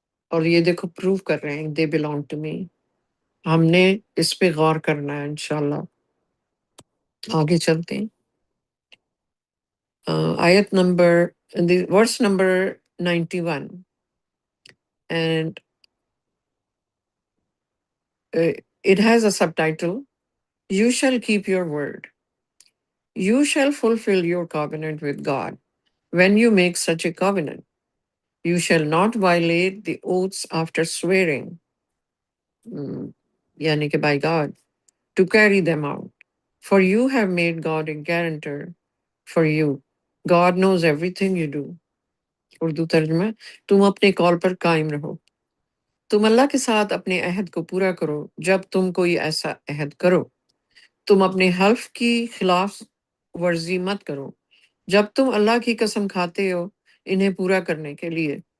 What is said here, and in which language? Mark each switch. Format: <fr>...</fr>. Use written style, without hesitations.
<ur>اور یہ دیکھو پروو کر رہے ہیں</ur> <en>They belong to me.</en> <ur>ہم نے اس پہ غور کرنا ہے انشاءاللہ۔ آگے چلتے ہیں۔ آیت number verse number 91</ur> <en>and it has a subtitle, You shall keep your word. You shall fulfill your covenant with God when you make such a covenant. You shall not violate the oaths after swearing,</en> <ur>yani ke</ur> <en>by God, to carry them out. For you have made God a guarantor for you. God knows everything you do.</en> <ur>Urdu ترجمہ، تم اپنے کال پر قائم رہو، تم اللہ کے ساتھ اپنے عہد کو پورا کرو جب تم کوئی ایسا عہد کرو، تم اپنے حلف کی خلاف ورزی مت کرو جب تم اللہ کی قسم کھاتے ہو انہیں پورا کرنے کے لیے،</ur>